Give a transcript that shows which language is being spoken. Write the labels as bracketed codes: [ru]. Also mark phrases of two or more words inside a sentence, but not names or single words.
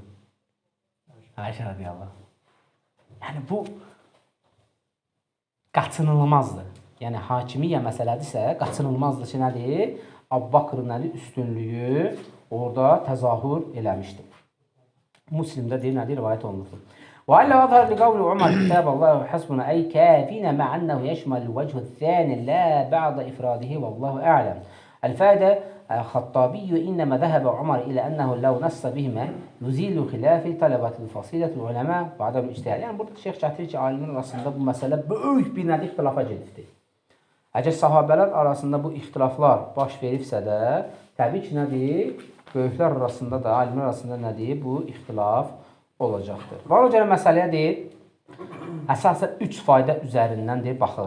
[az] Ayşə radiyallahu. Yəni, bu qaçınılmazdır. Yəni, hakimiyyə məsələdirsə, qaçınılmazdır ki, nədir? Əbu Bakırın üstünlüyü orada təzahür eləmişdir. Müslimdə deyir, nədir? Rivayət olunur. [ar] وألا أظهر لقول عمر كتاب الله حسبنا أي كافينا مع أنه يشمل الوجه الثاني لا بعد إفراده والله أعلم. الفائدة الخطابي إنما ذهب عمر إلى أنه لو نص بهما يزيل خلاف طلبة الفصيلة العلماء وعدم الاجتهاد. [az] Yəni burada şeyx gətirir ki, alimlər arasında bu məsələ böyük bir nədir ixtilafa gedibdir. Əgər sahabələr arasında bu ixtilaflar baş veribsə də, təbii ki, nədir? Böyüklər arasında da, alimlər arasında nədir? Bu ixtilaf olacaqdır. Və ona görə məsələyə deyir, əsasən 3 fayda üzərindən deyir, baxırıq.